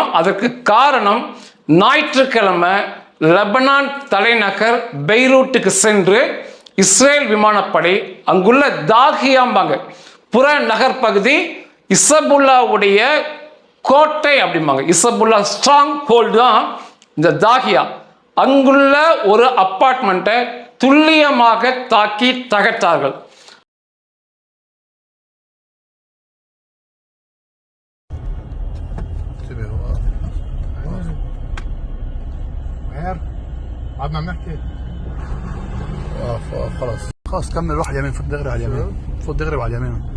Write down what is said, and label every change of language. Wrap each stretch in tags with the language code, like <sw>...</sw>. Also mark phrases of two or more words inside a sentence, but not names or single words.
<ta>அதற்கு காரணம், ஞாயிற்றுக்கிழமை லெபனான் தலைநகர் பெய்ரூட்டுக்கு சென்று இஸ்ரேல் விமானப்படை அங்குள்ள தாகியாம்பாங்க புற நகர் பகுதி, இசபுல்லாவுடைய கோட்டை அப்படிம்பாங்க, இசபுல்லா</ta> <en>strong hold</en> <ta>தான் இந்த தாகியா. அங்குள்ள ஒரு அப்பார்ட்மெண்ட்டை துல்லியமாக தாக்கி தகர்த்தார்கள்.</ta> <ar>قعدنا عم نحكي خلاص كمل، روح على اليمين، فوت دغري على اليمين، فوت دغري على اليمين.</ar>